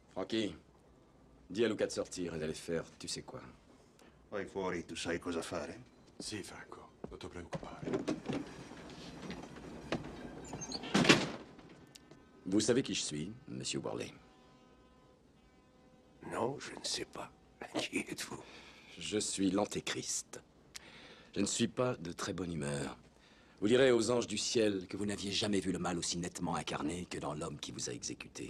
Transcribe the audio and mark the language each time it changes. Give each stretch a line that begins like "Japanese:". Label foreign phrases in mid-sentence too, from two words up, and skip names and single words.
French: Corky, dis a Luca de sortir et d'aller faire tu sais quoi.
Italian: Vai fuori, tu sai cosa fare? Sì, Franco, non ti preoccupare.
French: Vous savez qui je suis, monsieur Worley? Non, je ne sais pas. Qui êtes-vous? Je suis l'Antéchrist. Je ne suis pas de très bonne humeur. Vous direz aux anges du ciel que vous n'aviez jamais vu le mal aussi nettement incarné que dans l'homme qui vous a exécuté.